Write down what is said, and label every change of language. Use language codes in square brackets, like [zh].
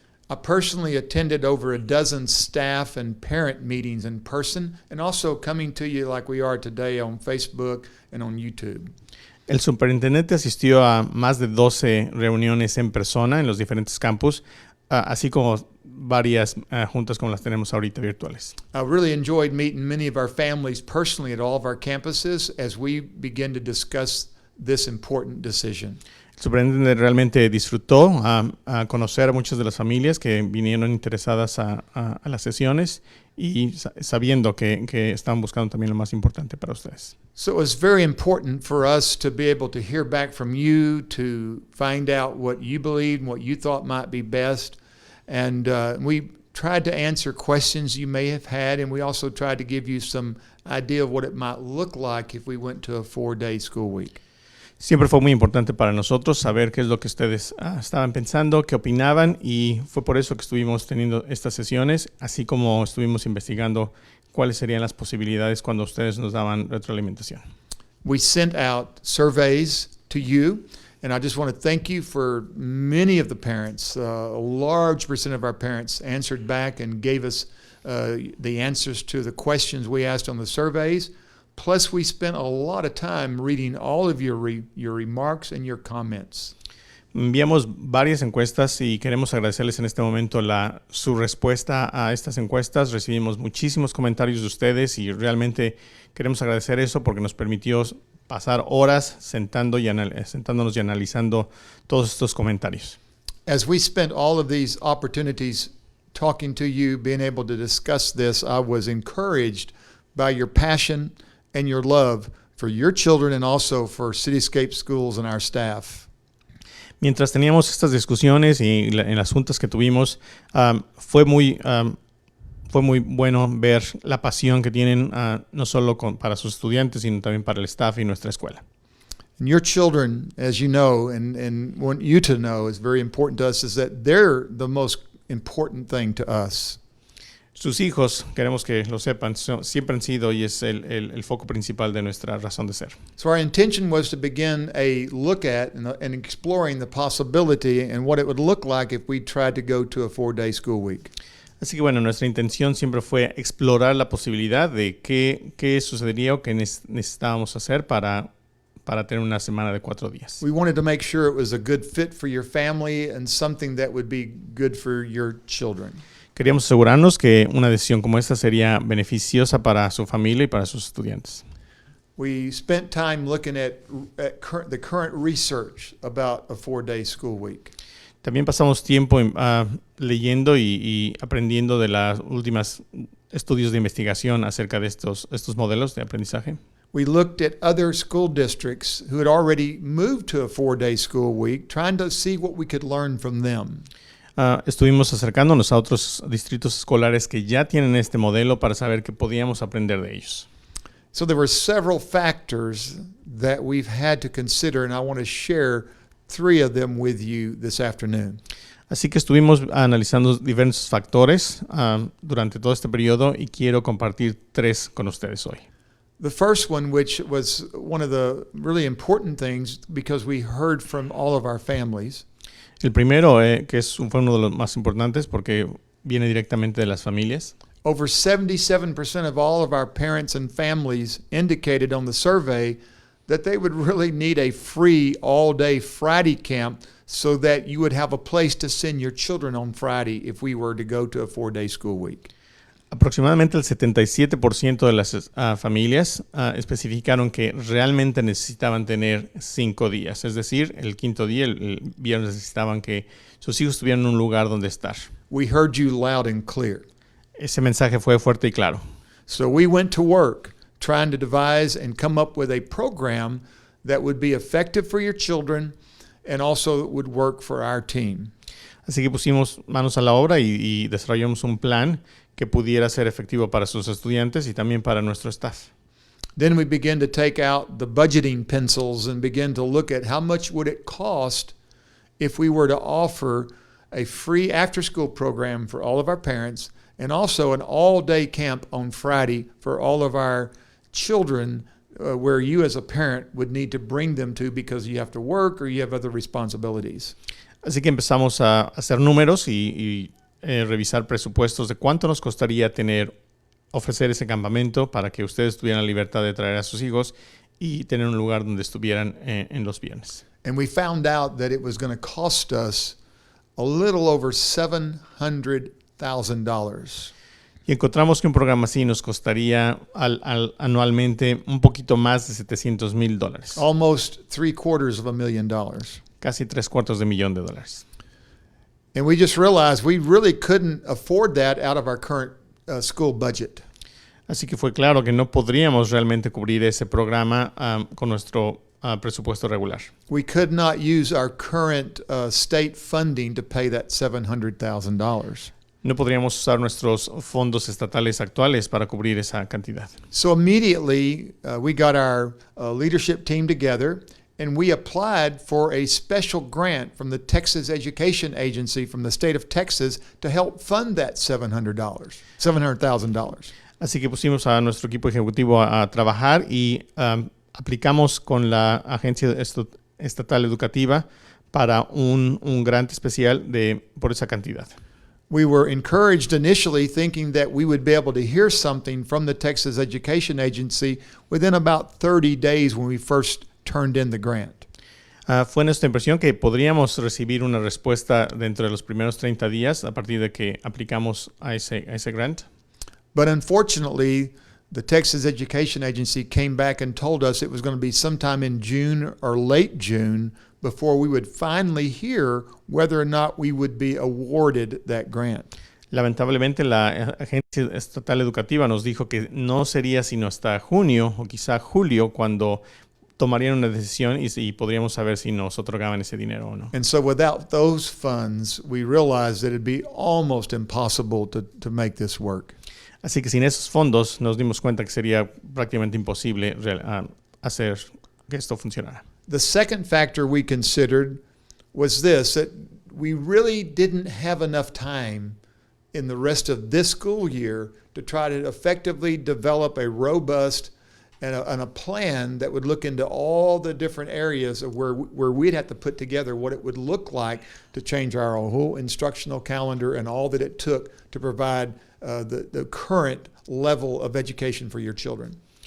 [en] I personally attended over a dozen staff and parent meetings in person and also coming to you like we are today on Facebook and on YouTube. [es] El superintendente asistió a más de 12 reuniones en persona en los diferentes campus, así como varias juntas como las tenemos ahorita virtuales. [en] I really enjoyed meeting many of our families personally at all of our campuses as we begin to discuss this important decision. [es] El superintendente realmente disfrutó a conocer a muchas de las familias que vinieron interesadas a las sesiones y sabiendo que estaban buscando también lo más importante para ustedes. [en] So it was very important for us to be able to hear back from you, to find out what you believed and what you thought might be best. And we tried to answer questions you may have had, and we also tried to give you some idea of what it might look like if we went to a 4-day school week. [es] Siempre fue muy importante para nosotros saber qué es lo que ustedes estaban pensando, qué opinaban, y fue por eso que estuvimos teniendo estas sesiones, así como estuvimos investigando cuáles serían las posibilidades cuando ustedes nos daban retroalimentación. [en] We sent out surveys to you, and I just want to thank you for many of the parents. A large percent of our parents answered back and gave us the answers to the questions we asked on the surveys. Plus, we spent a lot of time reading all of your remarks and your comments. [es] Enviamos varias encuestas y queremos agradecerles en este momento su respuesta a estas encuestas. Recibimos muchísimos comentarios de ustedes y realmente queremos agradecer eso porque nos permitió pasar horas sentándonos y analizando todos estos comentarios. [en] As we spent all of these opportunities talking to you, being able to discuss this, I was encouraged by your passion and your love for your children and also for Cityscape Schools and our staff. [es] Mientras teníamos estas discusiones y en las juntas que tuvimos, fue muy bueno ver la pasión que tienen no solo para sus estudiantes, sino también para el staff y nuestra escuela. [en] And your children, as you know, and want you to know is very important to us, is that they're the most important thing to us. [es] Sus hijos, queremos que lo sepan, siempre han sido y es el foco principal de nuestra razón de ser. [en] So our intention was to begin a look at and exploring the possibility and what it would look like if we tried to go to a 4-day school week. [es] Así que bueno, nuestra intención siempre fue explorar la posibilidad de qué sucedería o qué necesitábamos hacer para tener una semana de 4 días. [en] We wanted to make sure it was a good fit for your family and something that would be good for your children. [es] Queríamos asegurarnos que una decisión como esta sería beneficiosa para su familia y para sus estudiantes. [en] We spent time looking at the current research about a 4-day school week. [es] También pasamos tiempo leyendo y aprendiendo de las últimas estudios de investigación acerca de estos modelos de aprendizaje. [en] We looked at other school districts who had already moved to a 4-day school week, trying to see what we could learn from them. [es] Estuvimos acercándonos a otros distritos escolares que ya tienen este modelo para saber qué podíamos aprender de ellos. [en] So there were several factors that we've had to consider, and I want to share 3 of them with you this afternoon. [es] Así que estuvimos analizando diversos factores durante todo este periodo y quiero compartir 3 con ustedes hoy. [en] The first one, which was one of the really important things because we heard from all of our families, [es] El primero, que fue uno de los más importantes porque viene directamente de las familias. [en] over 77% of all of our parents and families indicated on the survey that they would really need a free all-day Friday camp so that you would have a place to send your children on Friday if we were to go to a 4-day school week. [es] Aproximadamente el 77% de las familias especificaron que realmente necesitaban tener 5 días. Es decir, el quinto día, el viernes, necesitaban que sus hijos tuvieran un lugar donde estar. [en] We heard you loud and clear. [es] Ese mensaje fue fuerte y claro. [en] So we went to work trying to devise and come up with a program that would be effective for your children and also would work for our team. [es] Así que pusimos manos a la obra y desarrollamos un plan que pudiera ser efectivo para sus estudiantes y también para nuestro staff. [en] Then we began to take out the budgeting pencils and begin to look at how much would it cost if we were to offer a free after-school program for all of our parents and also an all-day camp on Friday for all of our children where you as a parent would need to bring them to because you have to work or you have other responsibilities. [es] Así que empezamos a hacer números y revisar presupuestos de cuánto nos costaría ofrecer ese campamento para que ustedes tuvieran la libertad de traer a sus hijos y tener un lugar donde estuvieran en los viernes. [en] And we found out that it was going to cost us a little over $700,000. [es] Y encontramos que un programa así nos costaría anualmente un poquito más de $700,000. [en] Almost $750,000. [es] Casi $750,000. [en] And we just realized we really couldn't afford that out of our current school budget. [es] Así que fue claro que no podríamos realmente cubrir ese programa con nuestro presupuesto regular. [en] We could not use our current state funding to pay that $700,000. [es] No podríamos usar nuestros fondos estatales actuales para cubrir esa cantidad. [en] So immediately we got our leadership team together and we applied for a special grant from the Texas Education Agency from the state of Texas to help fund that $700,000. [es] Así que pusimos a nuestro equipo ejecutivo a trabajar y aplicamos con la Agencia Estatal Educativa para un grant especial por esa cantidad. [en] We were encouraged initially thinking that we would be able to hear something from the Texas Education Agency within about 30 days when we first turned in the grant. [es] Fue nuestra impresión que podríamos recibir una respuesta dentro de los primeros 30 días a partir de que aplicamos a ese grant. [en] But unfortunately, the Texas Education Agency came back and told us it was going to be sometime in June or late June before we would finally hear whether or not we would be awarded that grant. [es] Lamentablemente, la Agencia Estatal Educativa nos dijo que no sería sino hasta junio o quizá julio cuando tomarían una decisión y podríamos saber si nos otorgaban ese dinero o no. [en] And so without those funds, we realized that it'd be almost impossible to make this work. [es] Así que sin esos fondos nos dimos cuenta que sería prácticamente imposible hacer que esto funcionara. [en] The second factor we considered was this, that we really didn't have enough time in the rest of this school year to try to effectively develop a robust and a plan that would look into all the different areas of where we'd have to put together what it would look like to change our whole instructional calendar and all that it took to provide the current level of education for your children.